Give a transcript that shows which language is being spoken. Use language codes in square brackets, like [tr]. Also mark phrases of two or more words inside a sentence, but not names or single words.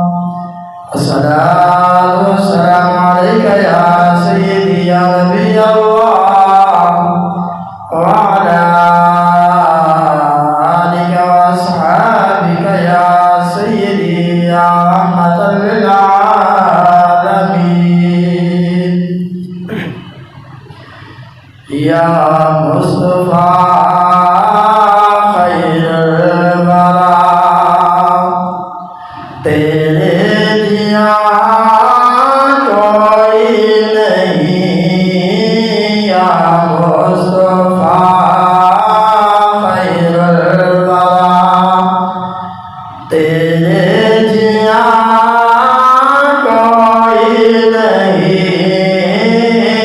[ar] الصلاة والسلام عليك يا سيدي يا نبي الله وعلى آلك وأصحابك يا سيدي يا رحمة للعالمين. يا مصطفى خير الورى [pa] تیرے جیاں کوئی نہیں. [ar] یا مصطفیٰ خیر الورى [pa] تیرے جیاں کوئی نہیں.